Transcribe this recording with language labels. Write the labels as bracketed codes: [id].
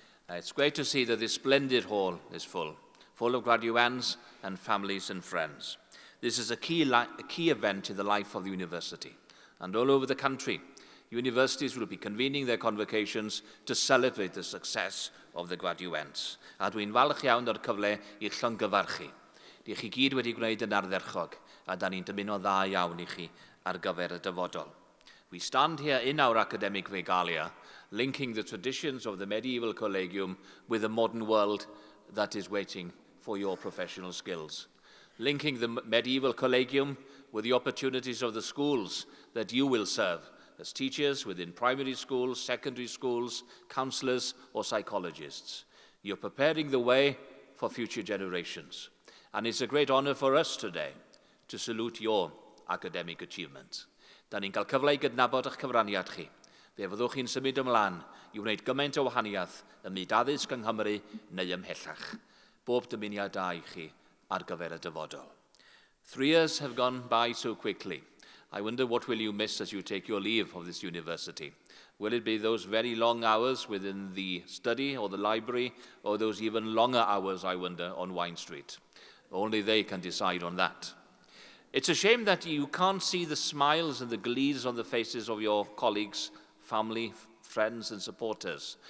[en] It's great to see that this splendid hall is full of graduands and families and friends. This is a key event in the life of the university. And all over the country, universities will be convening their convocations to celebrate the success of the graduands. [cy] A dwi'n falch iawn o'r cyfle i llongyfarchu. Di chi gyd wedi gwneud yn ardderchog, a da ni'n dymuno dda iawn i chi ar gyfer y dyfodol. [en] We stand here in our academic regalia, linking the traditions of the medieval collegium with the modern world that is waiting for your professional skills. Linking the medieval collegium with the opportunities of the schools that you will serve as teachers within primary schools, secondary schools, counsellors or psychologists. You're preparing the way for future generations. And it's a great honour for us today to salute your academic achievements. [cy] Da ni'n cael cyfle i gydnabod eich cyfraniad chi. Fe fyddwch chi'n symud ymlaen i wneud gymaint o wahaniaeth ym myd addysg yng Nghymru neu ymhellach. Bob dymuniad da i chi ar gyfer y dyfodol. [en] 3 years have gone by so quickly. I wonder what will you miss as you take your leave of this university. Will it be those very long hours within the study or the library, or those even longer hours, I wonder, on Wine Street? Only they can decide on that. It's a shame that you can't see the smiles and the glees on the faces of your colleagues, family, friends and supporters.